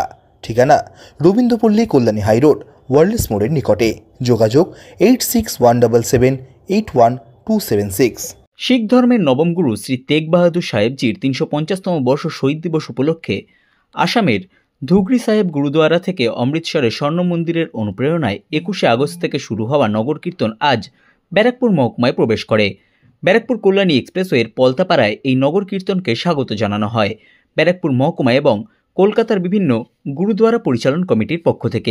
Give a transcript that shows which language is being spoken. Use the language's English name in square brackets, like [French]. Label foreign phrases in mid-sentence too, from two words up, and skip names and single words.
[Bangla] ঠিকানা রবীন্দ্রপল্লী কল্যাণী হাইরোড ওয়ার্ল্ডস মোড়ের নিকটে। जोगाजोग 8617781276। শিখ ধর্মের নবম গুরু শ্রী তেগ বাহাদুর সাহেবজির 350তম বর্ষ শহীদ দিবস উপলক্ষে আসামের ধুগরী সাহেব গুরুদ্বারা থেকে অমৃতসরের স্বর্ণ মন্দিরের অনুপ্রেরণায় 21শে আগস্ট থেকে শুরু হওয়া নগর কীর্তন আজ ব্যারাকপুর মহকুমায় প্রবেশ করে। ব্যারাকপুর কল্যাণী এক্সপ্রেসওয়ের পলতাপাড়ায় এই নগর কীর্তনকে স্বাগত জানানো হয় ব্যারাকপুর মহকুমা এবং কলকাতার বিভিন্ন গুরুদ্বারা পরিচালন কমিটির পক্ষ থেকে।